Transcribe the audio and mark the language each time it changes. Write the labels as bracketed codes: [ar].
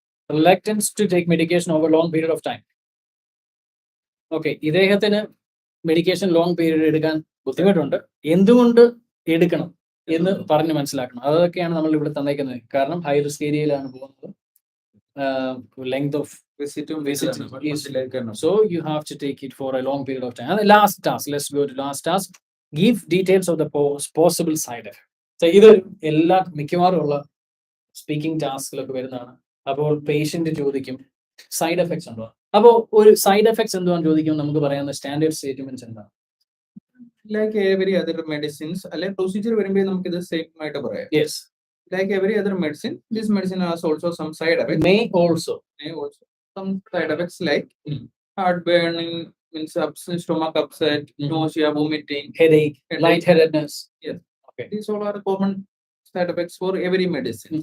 [en] Reluctance to take medication over long period of time. Okay, [ml] ഇദ്ദേഹത്തിന് medication long period എടുക്കാൻ ബുദ്ധിമുട്ടുണ്ട്. എന്തുകൊണ്ട് എടുക്കണം എന്ന് പറഞ്ഞ് മനസ്സിലാക്കണം. അതൊക്കെയാണ് നമ്മൾ ഇവിടെ തന്നേക്കുന്നത്. കാരണം ഹൈ റിസ്ക് ഏരിയയിലാണ് പോകുന്നത്. [en] length of [ml] വിസിറ്റും [en] visit is [ml] ഇതിലേക്കാണ്. [en] so you have to take it for a long period of time. And the last task, let's go to last task. Give details of the possible side effect. [ml] So ഇത് എല്ലാ മിക്കവാറും ഉള്ള speaking ടാസ്കിലൊക്കെ വരുന്നതാണ്. അപ്പോൾ patient ചോദിക്കും side effects ഉണ്ടോ. അപ്പോൾ ഒരു സൈഡ് എഫക്ട്സ് എന്തുവാന്ന് ചോദിക്കുമ്പോൾ നമുക്ക് പറയാവുന്ന സ്റ്റാൻഡേർഡ് സ്റ്റേറ്റ്മെന്റ്സ് എന്താണ്? [en] Like every other medicines, [ml] അല്ലെ പ്രൊസീജിയർ വരുമ്പോൾ നമുക്ക് ഇത് സെയിം ആയിട്ട് പറയാം. [en] Yes. Like every other medicine, this medicine has also some side effects. May also Some side effects like heartburning, means stomach upset, nausea, vomiting, headache, lightheadedness. Yes. Okay. These all are common side effects for every medicine.